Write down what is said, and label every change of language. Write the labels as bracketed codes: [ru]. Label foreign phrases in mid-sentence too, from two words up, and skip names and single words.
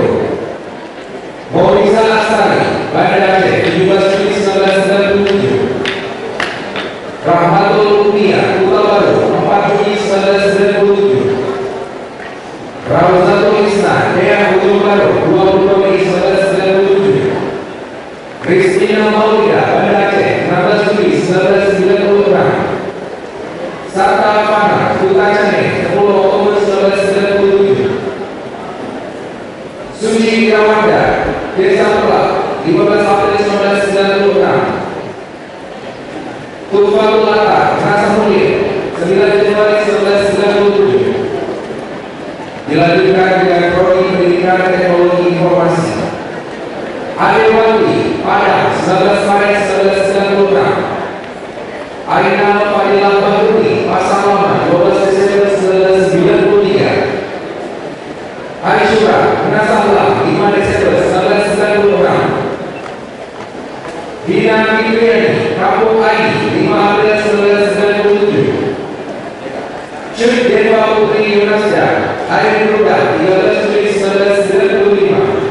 [id] Maulisa Astari Banda Aceh 17 Juni 1997. Rahmatul Unia Kota Baru 4 Juni 1997. Rawzatul Isna Dea Ujung Baru 22 Mei 1997. Kristina Maulida Banda Aceh 16 Juli 1996. Sarta Fana Kota Cane 10 Oktober 1997. Suci Rawanda Desa Pelak 15 April 1996. Tufaul Lata Rasa Mulia 9 Januari 1997. Dilanjutkan dengan Prodi Pendidikan Teknologi Informasi. Adewati Padang 19 Maret 1996. Aina Fadilah Badruni Pasar Lama 12 Desember 1993. Aisyura Nasablah 5 Desember 1996. Dina Fitriani Kampung Aini 5 April 1997. Cuk Dewa Putri Yunasda Air Ruda 13 Juli 1995.